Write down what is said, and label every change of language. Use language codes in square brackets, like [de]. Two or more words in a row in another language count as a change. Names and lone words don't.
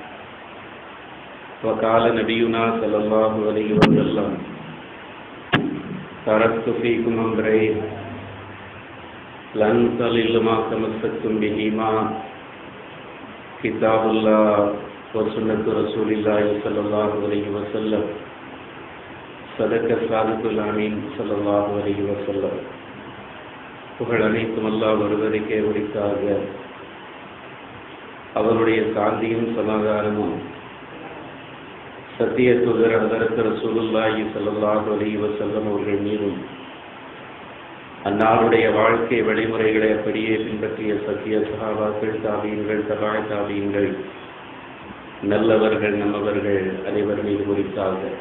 [ar] وقال نبينا صلى الله عليه وسلم: تركت فيكم أمرين لن تضلوا ما تمسكتم بهما كتاب الله وسنة رسول الله صلى الله عليه وسلم. صدق الصادق الأمين صلى الله عليه وسلم. [ta] புகழ் அனைத்தும் அல்லாஹ் ஒருவருக்கே உரித்தாக. அவருடைய சாந்தியும் சமாதானமும் சத்திய தூதர் ஹதரத் [ar] رسول الله صلى الله عليه وسلم [ta] அவர்கள் மீதும், அன்னாருடைய வாழ்க்கை வழிமுறைகளை அப்படியே பின்பற்றிய சத்திய சஹாபாக்கள், தாபீன்கள், தபா தாபீன்கள், நல்லவர்கள், நம்மவர்கள் அனைவர் மீது குறித்தாக.